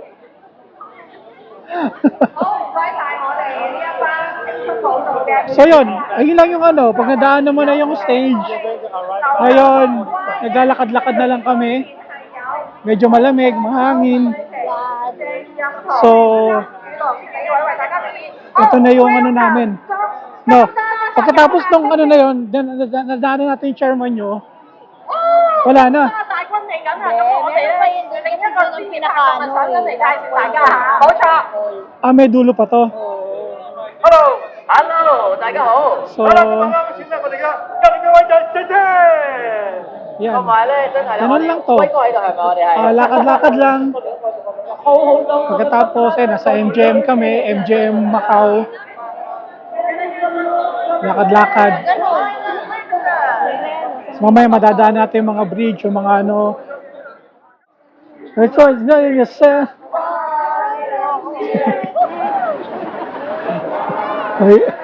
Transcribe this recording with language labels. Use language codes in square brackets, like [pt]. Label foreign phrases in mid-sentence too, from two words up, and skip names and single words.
[tl] So yun, ayun lang yung ano, pag nadaan naman na yung stage, ngayon, naglalakad-lakad na lang kami, medyo malamig, mahangin, so, ito na yung ano namin, no, pagkatapos nung ano na yun, nadaanan natin yung chairman nyo, wala na. May dulo pa to. Hello, [yue] 大家好。 So, 好啦，咁啱先咧，我哋嘅今日嘅位就姐姐。 [tl] yan. [yue] 同埋咧，真係咧， [tl] Ganun lang to. [yue] 威哥喺度係咪？我哋係。 [tl] Lakad-lakad lang. Pagkatapos, nasa MGM kami, MGM Macau. Lakad-lakad. So, mamaya madadaan natin yung mga bridge, yung mga ano. Ito, [en] yes, sir. [tl] Ay.